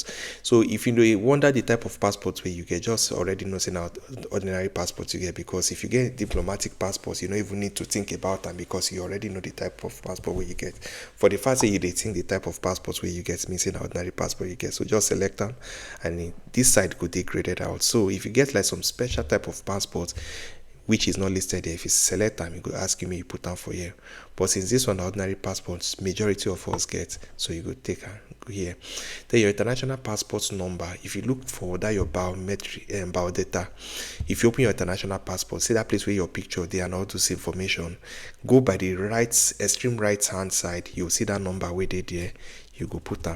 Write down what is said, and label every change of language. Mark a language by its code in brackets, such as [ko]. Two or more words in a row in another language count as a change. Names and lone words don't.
[pcm] So if you know wonder the type of passport wey you get, just already know say na ordinary passport you get, because if you get diplomatic passports, you no even need to think about am, because you already know the type of passport wey you get. For the fact say you dey think the type of passport wey you get mean say na ordinary passport you get, so just select am and this side go dey graded out. So if you get like some special type of passport which is not listed there, if you select am, you go ask you make you put am for here. But since this one na ordinary passports, majority of us get, so you go take am go here. Then your international passport number, if you look for that your biometric biodata, if you open your international passport, see that place where your picture there and all those information, go by the right extreme right hand side, you'll see that number where they there, you go put am.